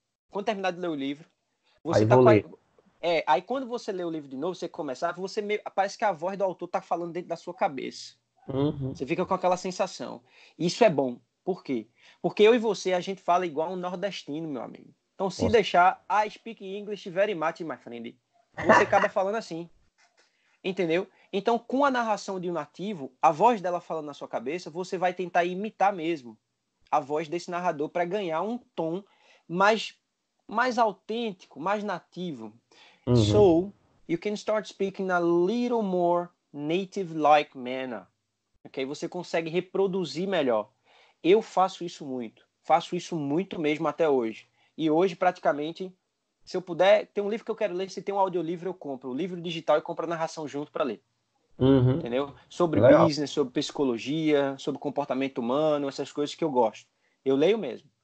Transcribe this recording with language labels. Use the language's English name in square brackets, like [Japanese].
[Portuguese] Quando terminar de ler o livro, você Aí tá vou com a... ler. Aí quando você lê o livro de novo, você começar, parece que a voz do autor tá falando dentro da sua cabeça. Uhum. Você fica com aquela sensação. Isso é bom. Por quê? Porque eu e você, a gente fala igual um nordestino, meu amigo. Então, se Nossa. deixar, [English] I speak English very much, my friend. [Portuguese] Você acaba falando assim. Entendeu? Então, com a narração de um nativo, a voz dela falando na sua cabeça, você vai tentar imitar mesmo a voz desse narrador para ganhar um tom mais autêntico, mais nativo. Uhum. [English] So, you can start speaking a little more native-like manner. Okay? [Portuguese] Você consegue reproduzir melhor. Eu faço isso muito mesmo até hoje. E hoje, praticamente, se eu puder, tem um livro que eu quero ler, se tem um audiolivro, eu compro. O livro digital e compro a narração junto para ler. Uhum. Entendeu? Sobre Legal. business, sobre psicologia, sobre comportamento humano, essas coisas que eu gosto. Eu leio mesmo.